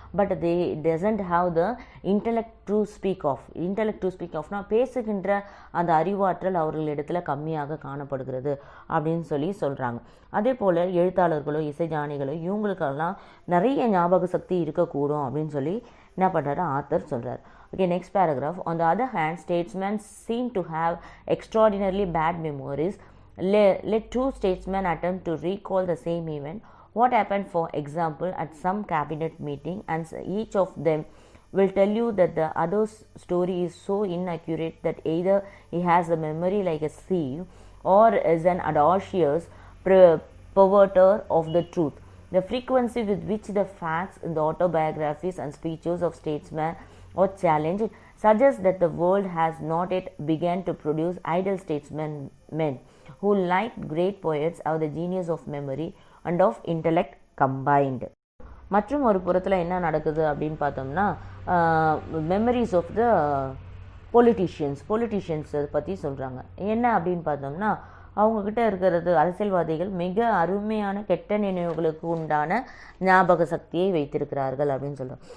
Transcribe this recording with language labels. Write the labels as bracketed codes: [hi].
[en] but they doesn't have the intellect to speak ஆஃப்னா [ta] பேசுகின்ற அந்த அறிவாற்றல் அவர்களிடத்துல கம்மியாக காணப்படுகிறது அப்படின்னு சொல்லி சொல்கிறாங்க. அதே போல் எழுத்தாளர்களோ இசைஞானிகளோ இவங்களுக்கெல்லாம் நிறைய ஞாபக சக்தி இருக்கக்கூடும் அப்படின்னு சொல்லி என்ன பண்ணுறாரு ஆத்தர் சொல்கிறார். [en] Okay, next paragraph. On the other hand, statesmen seem to have extraordinarily bad memories. Let two statesmen attempt to recall the same event. What happened, for example, at some cabinet meeting, and each of them will tell you that the other's story is so inaccurate that either he has a memory like a sieve or is an audacious perverter of the truth. The frequency with which the facts in the autobiographies and speeches of statesmen or challenge suggests that the world has not yet begun to produce idle statesmen, men who, like great poets, have the genius of memory and of intellect combined. [ta] மற்றும் ஒரு புறத்தில் என்ன நடக்குது அப்படின்னு பார்த்தோம்னா, [en] memories of the politicians [ta] பற்றி சொல்கிறாங்க. என்ன அப்படின்னு பார்த்தோம்னா, அவங்கக்கிட்ட இருக்கிறது அரசியல்வாதிகள் மிக அருமையான கெட்ட நினைவுகளுக்கு உண்டான ஞாபக சக்தியை வைத்திருக்கிறார்கள் அப்படின்னு சொல்கிறோம்.